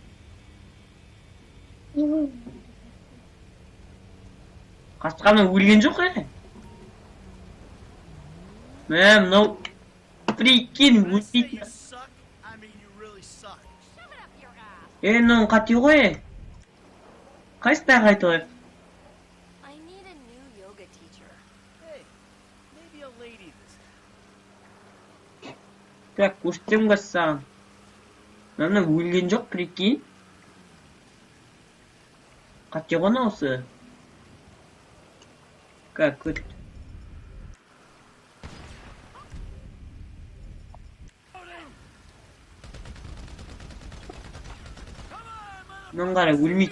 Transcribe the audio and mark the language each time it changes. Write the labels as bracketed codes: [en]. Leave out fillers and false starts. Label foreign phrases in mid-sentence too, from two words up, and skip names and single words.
[kk] Қасқаны өлген жоқ, мынау прикинь, өлмейтін. Мынауың қате ғой. Қайсыда қайтып? [en] I need a new yoga teacher. Hey, maybe a lady this time. [kk] Так, көрсетем саған. Мына өлген жоқ, прикинь. Қате ғой осы. Как өт. Мынаны қара, өлмейді.